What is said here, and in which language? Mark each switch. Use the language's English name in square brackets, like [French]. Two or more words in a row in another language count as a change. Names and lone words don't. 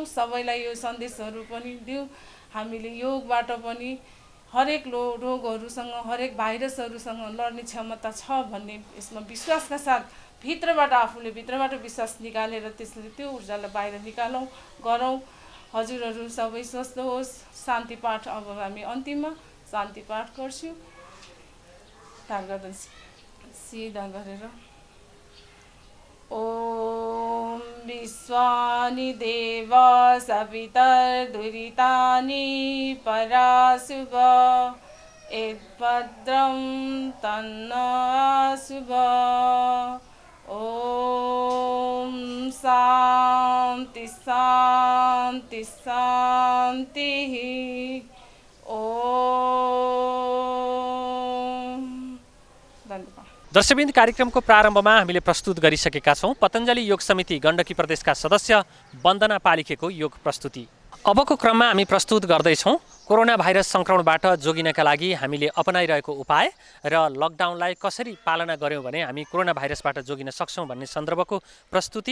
[Nepali] सबैलाई यो सन्देशहरू पनि दिउँ। हामीले योगबाट पनि हरेक रोगहरूसँग हरेक भाइरसहरूसँग लड्ने क्षमता छ भन्ने यसमा विश्वासका साथ आफूले भित्रबाट विश्वास निकालेर त्यसले त्यो ऊर्जालाई बाहिर निकालौँ गरौँ। हजुरहरू सबै स्वस्थ होस्। शान्ति पाठ अब हामी अन्तिममा शान्ति पाठ गर्छौँ। सिधा गरेर [Sanskrit] ओम विश्वानि देव सवितर्दुरितानि पराशुभ एद्भद्रं तन्नशुभ। ओम शान्ति शान्ति शान्ति। [Nepali] दर्शकवृन्द कार्यक्रमको प्रारम्भमा हामीले प्रस्तुत गरिसकेका छौँ पतञ्जलि योग समिति गण्डकी प्रदेशका सदस्य वन्दना पालिखेको योग प्रस्तुति। अबको क्रममा हामी प्रस्तुत गर्दैछौँ कोरोना भाइरस सङ्क्रमणबाट जोगिनका लागि हामीले अपनाइरहेको उपाय र लकडाउनलाई कसरी पालना गऱ्यौँ भने हामी कोरोना भाइरसबाट जोगिन सक्छौँ भन्ने सन्दर्भको प्रस्तुति।